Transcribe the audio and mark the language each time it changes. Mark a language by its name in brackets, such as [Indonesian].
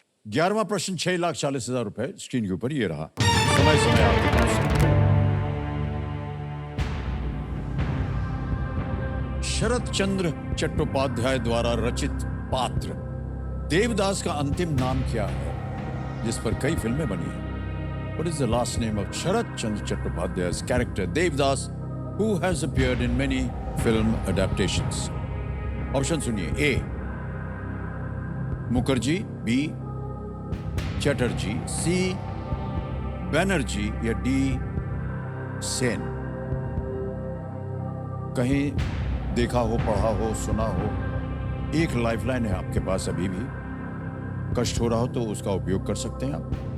[Hindi] 11वां प्रश्न 6,40,000 रुपए स्क्रीन के ऊपर ये रहा। समय समय आपके पास। शरत चंद्र चट्टोपाध्याय द्वारा रचित पात्र देवदास का अंतिम नाम क्या है, जिस पर कई फिल्में बनी हैं? [English] What is the last name of Sharat Chandra Chattopadhyay's character Devdas, who has appeared in many film adaptations? [Hindi] Option सुनिए। ए मुखर्जी, बी चटर्जी, सी बैनर्जी या डी सेन। कहीं देखा हो, पढ़ा हो, सुना हो। एक लाइफलाइन है आपके पास अभी भी, कष्ट हो रहा हो तो उसका उपयोग कर सकते हैं आप।